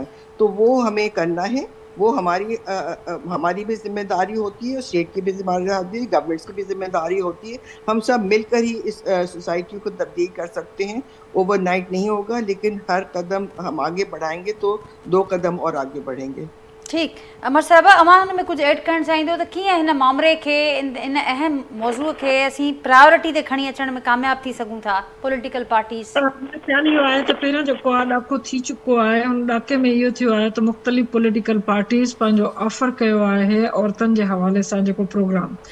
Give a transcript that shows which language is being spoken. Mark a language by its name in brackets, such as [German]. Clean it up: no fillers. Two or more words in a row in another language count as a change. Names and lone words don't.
[Urdu] تو وہ ہمیں کرنا ہے, وہ ہماری بھی ذمہ داری ہوتی ہے, اسٹیٹ کی بھی ذمہ داری ہوتی ہے, گورنمنٹس کی بھی ذمہ داری ہوتی ہے. ہم سب مل کر ہی اس سوسائٹی کو تبدیل کر سکتے ہیں. [English] overnight [Urdu] نہیں ہوگا, لیکن ہر قدم ہم آگے بڑھائیں گے تو 2 قدم اور آگے بڑھیں گے. [Sindhi] ٹھیک, امر صاحبہ अवां में कुझु ऐड करणु चाहींदो त कीअं हिन मामले खे इन अहम मौज़ूअ खे असीं प्रायोरिटी ते खणी अचण में कामयाब थी सघूं था [English] political parties? [Sindhi] ख़्याल इहो आहे त पहिरियों जेको आहे ॾाको थी चुको आहे, हुन ॾाके में इहो थियो आहे त मुख़्तलिफ़ [English] political parties [Sindhi] पंहिंजो ऑफर कयो आहे औरतुनि जे हवाले सां जेको प्रोग्राम.